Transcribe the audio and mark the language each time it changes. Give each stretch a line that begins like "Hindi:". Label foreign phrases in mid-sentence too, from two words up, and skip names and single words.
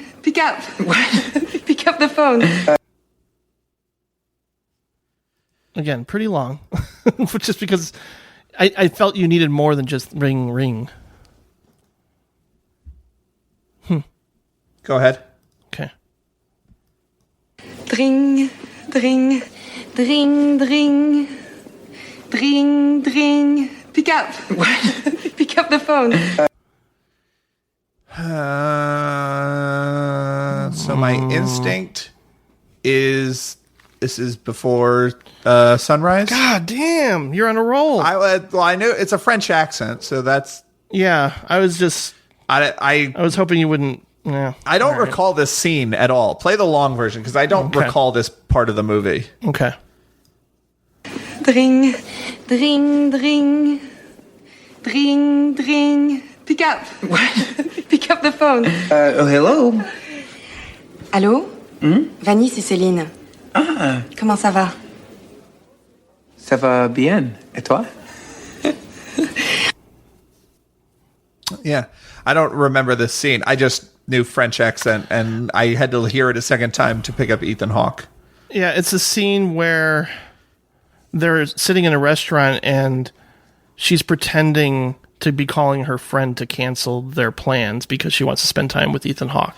English: Pick up. Pick up the phone. Again, pretty long. Just because I felt you needed more than just ring, ring. Go ahead. Okay. Dring, dring, dring, dring, dring, dring. Pick up. Pick up the phone. So my instinct is this is before sunrise. God damn, you're on a roll. I knew it's a French accent, so that's yeah. I was just I was hoping you wouldn't. Yeah. I don't recall this scene at all. Play the long version because I don't recall this part of the movie. Okay. Dring, dring, dring, dring, dring. Pick up. What? Pick up the phone. Oh, hello.
French: Allô? Vanny, c'est Céline. Ah, Comment ça va? ça va bien. Et toi?
English: Yeah. I don't remember this scene. I just knew French accent, and I had to hear it a second time to pick up Ethan Hawke. Yeah, it's a scene where they're sitting in a restaurant and she's pretending to be calling her friend to cancel their plans because she wants to spend time with Ethan Hawke.